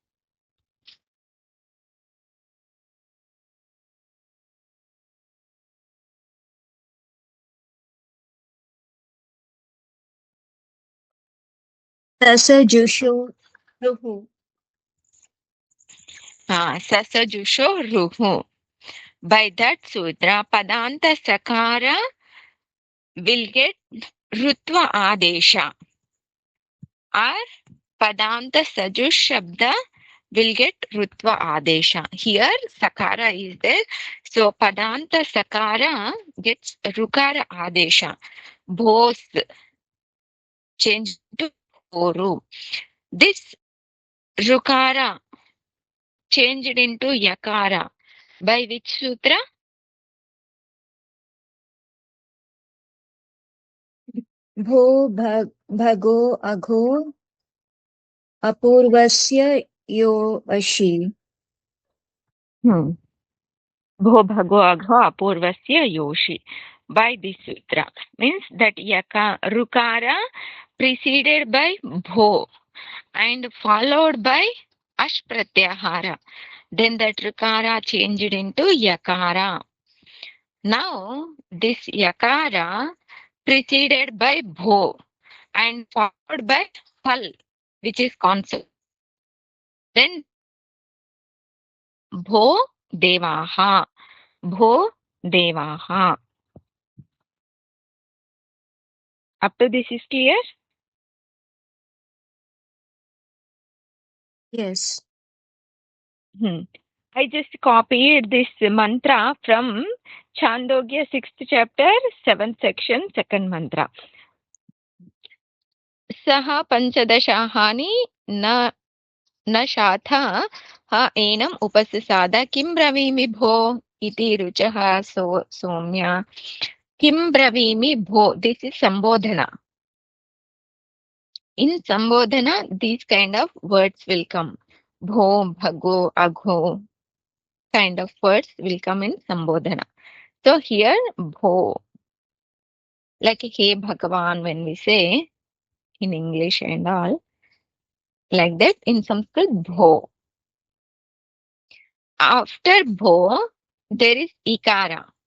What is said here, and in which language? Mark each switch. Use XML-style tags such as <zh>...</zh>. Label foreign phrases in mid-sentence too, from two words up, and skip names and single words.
<sa>ससजुषो रुः. ससजुषो रुः.</sa> <en>By that sutra,</en> <sa>पदान्त सकार</sa> <en>will get</en> <sa>रुत्व आदेश,</sa> <en>or</en> <sa>पदान्त सजुष् शब्द</sa> <en>will get</en> <sa>रुत्व आदेश.</sa> <en>Here sakara is there, so</en> <sa>पदान्त सकार</sa> <en>gets</en> <sa>रुकार आदेश.</sa> <en>Bhos changed to boru. This rukara changed into yakara by which sutra?</en> <sa>भो भगो अघो अपूर्वस्य योऽशि. भो भगो अघो अपूर्वस्य योऽशि.</sa> <en>By this sutra means that rukara preceded by bho and followed by</en> <sa>अश् प्रत्याहार.</sa> <en>Then that rukara changed into yakara. Now this yakara preceded by bho and followed by hal, which is consonant. Then</en> <sa>भो देवाः, भो देवाः.</sa> <en>Up to this is clear? Yes. I just copied this mantra from Chandogya 6th chapter, 7th section, 2nd mantra.</en> <sa>स ह पञ्चदशाहानि न शाथा हा एनम उपससादा किम ब्रवीमि भो इति रुचः सौम्या किम ब्रवीमि भो.</sa> <en>This is sambodhana. In sambodhana these kind of words will come.</en> <sa>भो, भगो, अघो</sa> <en>kind of words will come in sambodhana. So here bho, like hey Bhagavan when we say in English and all, like that in Sanskrit bho. After bho there is ikara.</en>